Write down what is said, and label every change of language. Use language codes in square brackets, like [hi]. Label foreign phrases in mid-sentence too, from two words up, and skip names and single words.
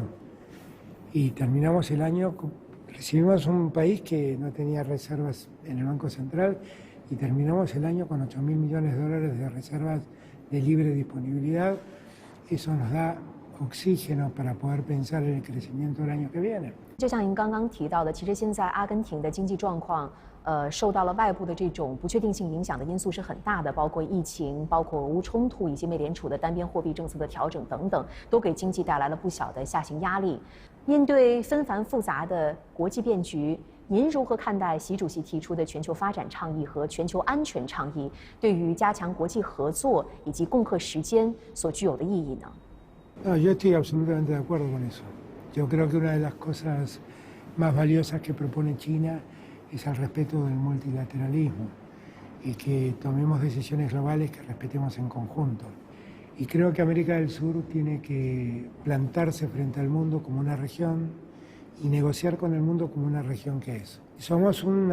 [es] Y terminamos el año, recibimos un país que no tenía reservas en el Banco Central y terminamos el año con 8.000 millones de dólares de reservas de libre disponibilidad. Eso nos da oxígeno para poder pensar en el crecimiento del año que viene. [zh] 就像您刚刚提到的，其实现在阿根廷的经济状况，受到了外部的这种不确定性影响的因素是很大的，包括疫情、包括俄乌冲突以及美联储的单边货币政策的调整等等，都给经济带来了不小的下行压力。面对纷繁复杂的国际变局，您如何看待习主席提出的全球发展倡议和全球安全倡议对于加强国际合作以及共克时艰所具有的意义呢？ [es] No, yo estoy absolutamente de acuerdo con eso. Yo creo que una de las cosas más valiosas que propone China es el respeto del multilateralismo y que tomemos decisiones globales que respetemos en conjunto. Y creo que América del Sur tiene que plantarse frente al mundo como una región y negociar con el mundo como una región que es.